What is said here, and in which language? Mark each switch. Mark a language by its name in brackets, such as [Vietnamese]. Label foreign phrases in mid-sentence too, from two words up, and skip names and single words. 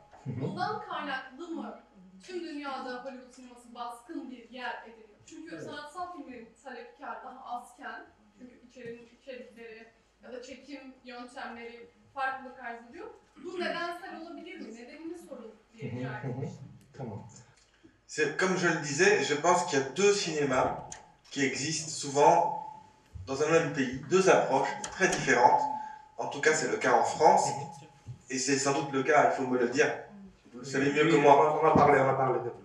[Turkish] Bundan kaynaklı mı tüm dünyada Hollywood sineması baskın bir yer ediniyor? Çünkü sanatsal filmlerin talepkar daha azken, çünkü içerikleri ya da çekim yöntemleri farklılık arz ediyor. Bu nedensel olabilir mi? Nedenini sorun diye rica etmiş. Tamam. [French] Comme je le disais, je pense qu'il y a deux cinémas qui existent souvent dans un même pays, deux approches très différentes. En tout cas, c'est le cas en France, et c'est sans doute le cas, il faut me le dire, vous le savez mieux que moi, On a parlé de.